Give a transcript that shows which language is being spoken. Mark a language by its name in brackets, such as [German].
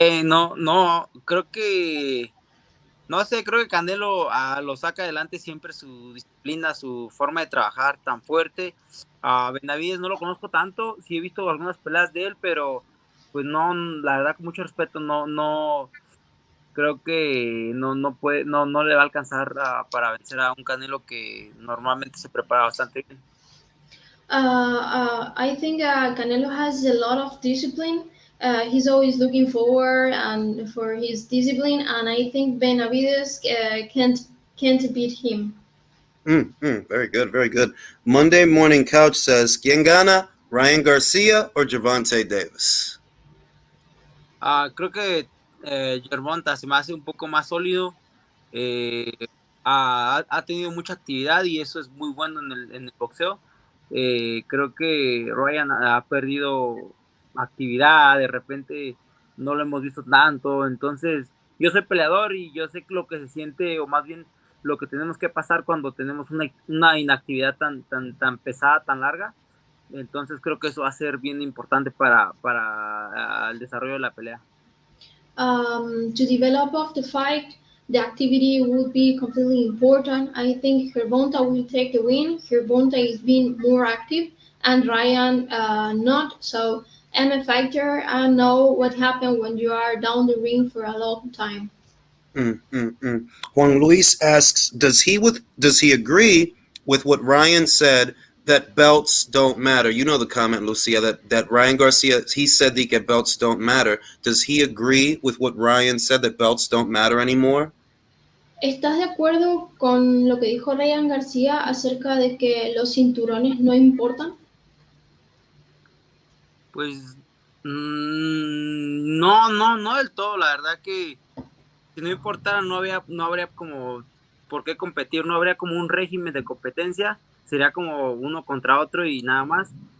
[Spanish] no, creo que no sé, creo que Canelo lo saca adelante siempre su disciplina, su forma de trabajar tan fuerte. A Benavides no lo conozco tanto, sí he visto algunas peleas de él, pero pues no, la verdad con mucho respeto, no creo que no puede, no le va a alcanzar para vencer a un Canelo que normalmente se prepara bastante bien. [English] I think Canelo has a lot of discipline. He's always looking forward and for his discipline, and I think Benavides can't beat him. Very good, very good. Monday Morning Couch says, [Spanish] ¿Quién gana? [English] Ryan Garcia or Gervonta Davis? [Spanish] Creo que Gervonta se me hace un poco más sólido. eh, ha tenido mucha actividad y eso es muy bueno en el boxeo. Creo que Ryan ha perdido actividad, de repente no lo hemos visto tanto. Entonces, yo soy peleador y yo sé lo que se siente, o más bien lo que tenemos que pasar cuando tenemos una inactividad tan pesada, tan larga. Entonces creo que eso va a ser bien importante para el desarrollo de la pelea. [English] To develop of the fight, the activity would be completely important. I think Gervonta will take the win. Gervonta is being more active, and Ryan not. So I'm a fighter. I know what happened when you are down the ring for a long time. Juan Luis asks, does he agree with what Ryan said that belts don't matter? You know the comment, Lucia, that Ryan Garcia, he said that belts don't matter. Does he agree with what Ryan said that belts don't matter anymore? [Spanish] ¿Estás de acuerdo con lo que dijo Ryan García acerca de que los cinturones no importan? Pues no del todo. La verdad que si no importara no habría como por qué competir, no habría como un régimen de competencia, sería como uno contra otro y nada más.